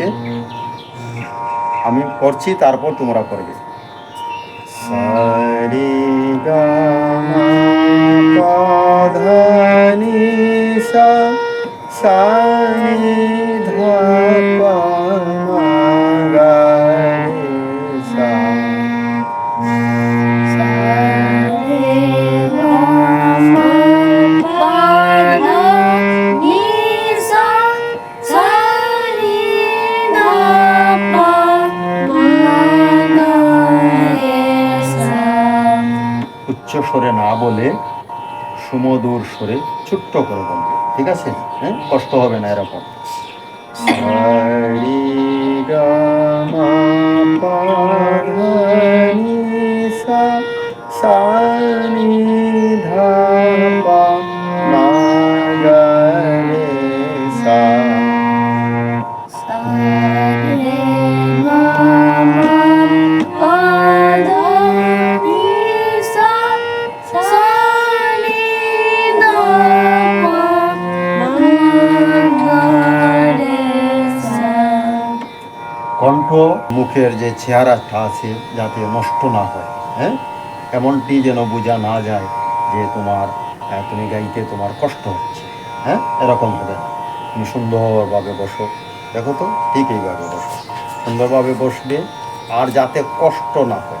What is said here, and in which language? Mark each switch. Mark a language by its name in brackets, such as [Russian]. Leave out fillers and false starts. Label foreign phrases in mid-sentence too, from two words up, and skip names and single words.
[Bangla] আমি করছি, তারপর তোমরা করবে। সারে গা মা পা ধা নি সা, সা নি ধা পা মা গা রে সা। sa re ga ma pa dha ni sa, sa ni dha pa ma ga re sa। উচ্চ স্বরে না বলে সুমধুর স্বরে ছোট্ট করে বলবে, ঠিক আছে? হ্যাঁ, কষ্ট হবে না এরকম। সারি গা মা পা ধা নি সা, সা নি ধা পা মা গা রে সা। Sa re ga ma pa dha ni sa, sa ni dha pa ma ga re sa। কণ্ঠ মুখের যে চেহারাটা আছে যাতে নষ্ট না হয়, হ্যাঁ, এমনটি যেন বোঝা না যায় যে তুমি গাইতে তোমার কষ্ট হচ্ছে, হ্যাঁ, এরকম হবে না। তুমি সুন্দরভাবে বসো, দেখো তো, ঠিক এইভাবে বসো, সুন্দরভাবে বসবে, আর যাতে কষ্ট না হয়।